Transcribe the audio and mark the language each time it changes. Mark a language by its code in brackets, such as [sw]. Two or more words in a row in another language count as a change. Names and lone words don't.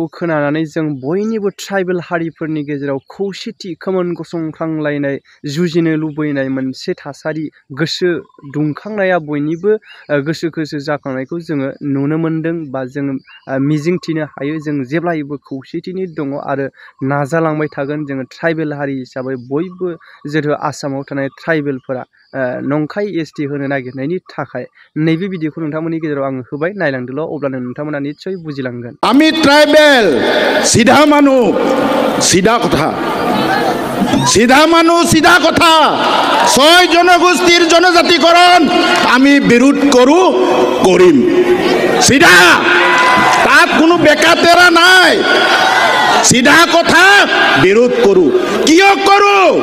[brx] खोनानानै जों बयनिबो ट्राइबेल हारिफोरनि गेजेराव खौसेथि खोमोन गसंख्रांलायनाय जुजिनो लुबैनाय मोनसे थासारि गोसो दुंखांनाया बयनिबो गोसो जाखांनायखौ जोङो नुनो मोनदों बा जोङो मिजिंथिनो हायो जों जेब्लायबो खौसेथिनि दङ आरो नाजालांबाय थागोन जोङो ट्राइबेल हारि हिसाबै बयबो जेथु आसामाव थानाय ट्राइबेलफोरा नंखाय एसटि होनो नागिरनायनि थाखाय नैबे भिडिअखौ नोंथांमोननि गेजेराव आङो होबाय नायलांदोल' अब्लानो नोंथांमोना निश्चय बुजिलांगोन [as] আমি ট্রাইবেল সিধা মানুহ সিধা কথা সিধা মানুহ সিধা কথা 6 জনগোষ্ঠীৰ জনজাতিকৰণ আমি বিৰোধ কৰিম সিধা তাত কোনো বেকাতেৰা নাই সিধা কথা বিৰোধ কৰোঁ কিয় কৰোঁ